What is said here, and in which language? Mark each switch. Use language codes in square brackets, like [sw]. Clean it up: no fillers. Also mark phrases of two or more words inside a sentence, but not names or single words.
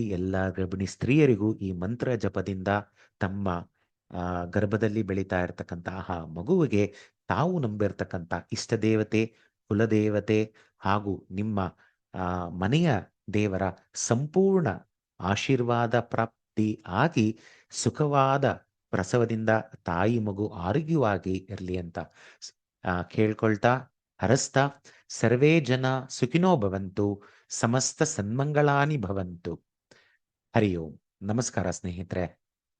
[kn] ಎಲ್ಲ ಗರ್ಭಿಣಿ ಸ್ತ್ರೀಯರಿಗೂ ಈ ಮಂತ್ರ ಜಪದಿಂದ ತಮ್ಮ ಗರ್ಭದಲ್ಲಿ ಬೆಳೀತಾ ಇರತಕ್ಕಂತಹ ಮಗುವಿಗೆ ತಾವು ನಂಬಿರ್ತಕ್ಕಂಥ ಇಷ್ಟ ದೇವತೆ, ಕುಲದೇವತೆ ಹಾಗೂ ನಿಮ್ಮ ಮನೆಯ ದೇವರ ಸಂಪೂರ್ಣ ಆಶೀರ್ವಾದ ಪ್ರಾಪ್ತಿ ಆಗಿ ಸುಖವಾದ ಪ್ರಸವದಿಂದ ತಾಯಿ ಮಗು ಆರೋಗ್ಯವಾಗಿ ಇರಲಿ ಅಂತ ಕೇಳ್ಕೊಳ್ತಾ, ಹರಸ್ತಾ, [sa] ಸರ್ವೇ ಜನ ಸುಖಿನೋ ಭವಂತು, ಸಮಸ್ತ ಸನ್ಮಂಗಳಾನಿ ಭವಂತು. ಹರಿ ಓಂ. [kn] ನಮಸ್ಕಾರ ಸ್ನೇಹಿತರೆ.